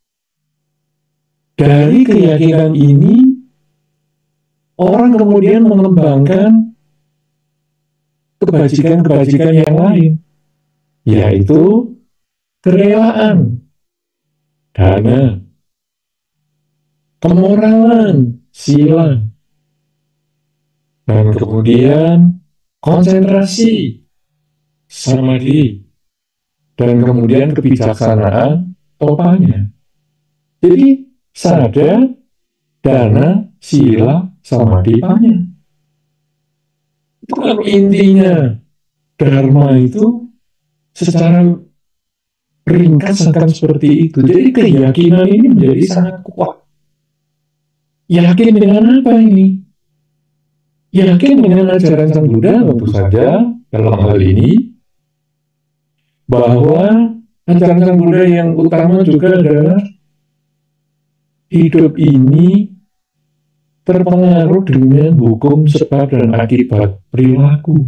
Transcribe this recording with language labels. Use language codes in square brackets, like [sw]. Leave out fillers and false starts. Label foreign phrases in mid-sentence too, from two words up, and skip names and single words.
[id] Dari keyakinan ini, orang kemudian mengembangkan kebajikan-kebajikan yang lain, yaitu kerelaan, dana, kemoralan, sila, dan kemudian konsentrasi, samadhi, dan kemudian kebijaksanaan, topanya. Jadi, sadar, [pi] dana, sila, samadhi, panya. [id] Itu kalau intinya Dharma itu secara ringkas akan seperti itu. Jadi keyakinan ini menjadi sangat kuat. Yakin dengan apa ini? Yakin dengan ajaran Sang Buddha tentu saja dalam hal ini, bahwa ajaran Sang Buddha yang utama juga adalah hidup ini terpengaruh dengan hukum sebab dan akibat perilaku.